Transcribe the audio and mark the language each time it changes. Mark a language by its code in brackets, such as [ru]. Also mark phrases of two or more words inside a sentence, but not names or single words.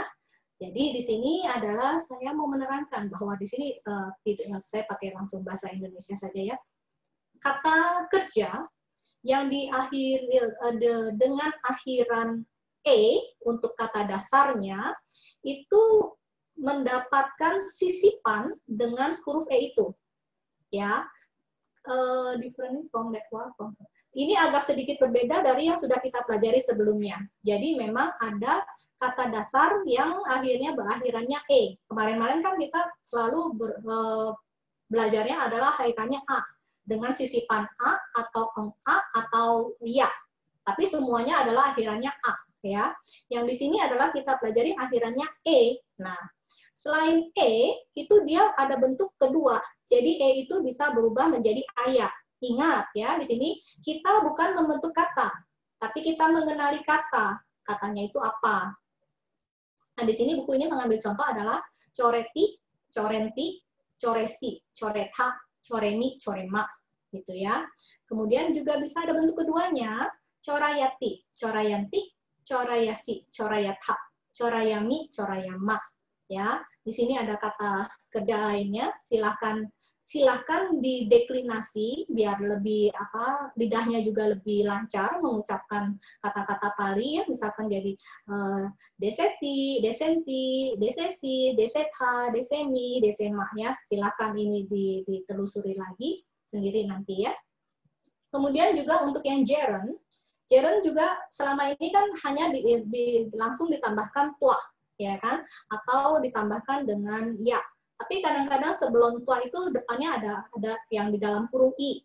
[id] Jadi di sini adalah saya mau menerangkan bahwa di sini saya pakai langsung bahasa Indonesia saja ya. Kata kerja yang diakhiri dengan akhiran e untuk kata dasarnya itu mendapatkan sisipan dengan huruf e itu. Ya. [en] Different from that one. [id] Ini agak sedikit berbeda dari yang sudah kita pelajari sebelumnya. Jadi memang ada kata dasar yang akhirnya berakhirannya e. Kemarin-kemarin kan kita selalu belajarnya adalah akhirannya a dengan sisipan a atau a atau ya. Tapi semuanya adalah akhirannya a ya. Yang di sini adalah kita pelajari akhirannya e. Nah, selain e itu dia ada bentuk kedua. Jadi e itu bisa berubah menjadi aya. Ingat ya, di sini kita bukan membentuk kata, tapi kita mengenali kata. Katanya itu apa? Nah, di sini buku ini mengambil contoh adalah [pi] coreti, corenti, coresi, coretha, coremi, corema, [id] gitu ya. Kemudian juga bisa ada bentuk keduanya, [pi] corayati, corayanti, corayasi, corayatha, corayami, corayama. [id] Ya, di sini ada kata kerja lainnya. Silahkan dideklinasi biar lebih lidahnya juga lebih lancar mengucapkan kata-kata Pali ya, misalkan jadi [pi] deseti, desenti, desesi, desetha, desemi, desema [id] ya. Silahkan ini ditelusuri lagi sendiri nanti ya. Kemudian juga untuk yang gerund juga selama ini kan hanya langsung ditambahkan tua ya kan, atau ditambahkan dengan ya. Tapi kadang-kadang sebelum tua itu depannya ada yang di dalam kurung i.